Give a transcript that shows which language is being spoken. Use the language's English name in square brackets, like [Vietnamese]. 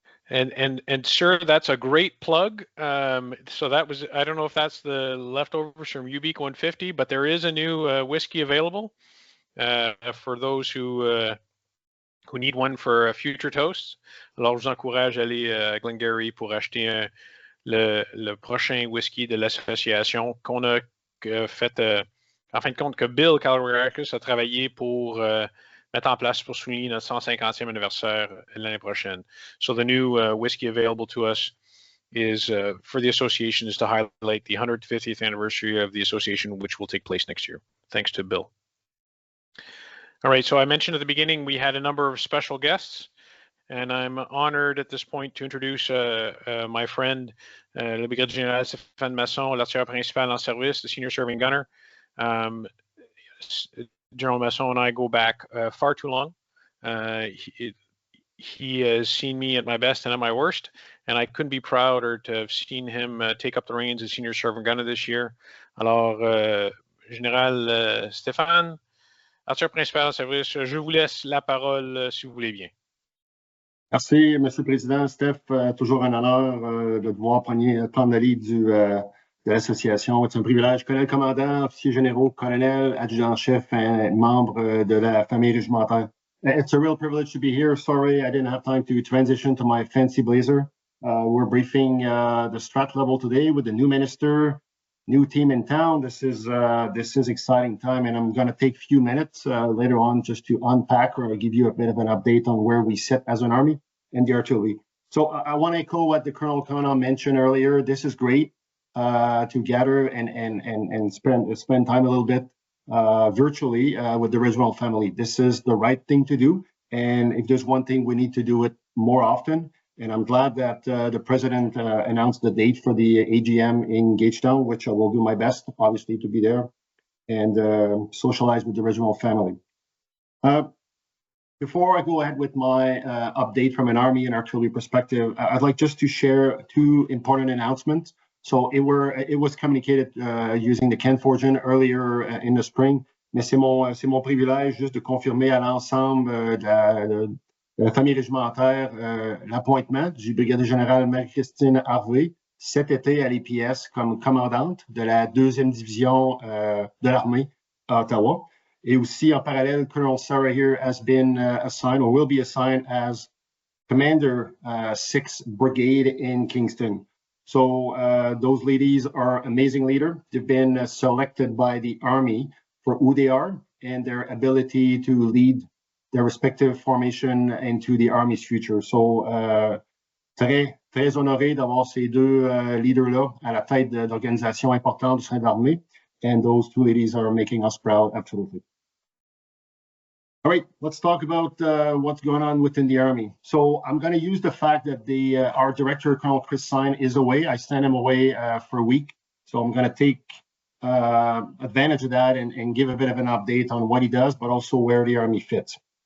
[English] And sir, that's a great plug. So that was, I don't know if that's the leftovers from UBEAC 150, but there is a new whiskey available for those who need one for future toasts. [French] Alors, je vous encourage à aller à Glengarry pour acheter le prochain whisky de l'association qu'on a fait, en fin de compte, que Bill Calabrakis a travaillé pour mettre en place pour souligner notre 150e anniversaire l'année prochaine. [English] So the new whiskey available to us is for the association, is to highlight the 150th anniversary of the association, which will take place next year. Thanks to Bill. All right, so I mentioned at the beginning we had a number of special guests, and I'm honored at this point to introduce my friend, le Brigadier-General S Masson, [French] l'artilleur principal en service, [English] the senior serving gunner. General Masson and I go back far too long. He has seen me at my best and at my worst, and I couldn't be prouder to have seen him take up the reins as senior serving gunner this year. [French] Alors, Général Stéphane, artilleur principal en service, je vous laisse la parole si vous voulez bien. Merci, Monsieur le Président. Steph, toujours un honneur de devoir prendre le lead de l'association. C'est un privilège. Colonel commandant, officiers généraux, colonel, adjudant-chef, membre de la famille régimentaire. [English] It's a real privilege to be here. Sorry, I didn't have time to transition to my fancy blazer. We're briefing the strat level today with the new minister, new team in town. This is exciting time, and I'm going to take a few minutes later on just to unpack or give you a bit of an update on where we sit as an army and the artillery. So I want to echo what the Colonel Commandant mentioned earlier. This is great to gather and spend time a little bit virtually with the Regimental family. This is the right thing to do, and if there's one thing, we need to do it more often. And I'm glad that the President announced the date for the AGM in Gagetown, which I will do my best, obviously, to be there and socialize with the Regimental family. Before I go ahead with my update from an Army and artillery perspective, I'd like just to share two important announcements. So it was communicated using the Ken Fortune earlier in the spring, [French] mais c'est mon privilège juste de confirmer à l'ensemble de la famille régimentaire l'appointement du Brigadier-Général Marie-Christine Harvey cet été à l'EPS comme commandante de la 2e division de l'armée à Ottawa. Et aussi en parallèle, [English] Colonel Sarah here has been assigned or will be assigned as Commander 6th Brigade in Kingston. So those ladies are amazing leaders. They've been selected by the Army for who they are and their ability to lead their respective formation into the Army's future. [French] So très honoré d'avoir ces deux leaders-là à la tête d'organisations importantes du sein de l'armée. [English] And those two ladies are making us proud, absolutely. All right, let's talk about what's going on within the Army. So I'm going to use the fact that our director, Colonel Chris Sine, is away. I sent him away for a week. So I'm going to take advantage of that and give a bit of an update on what he does, but also where the Army fits.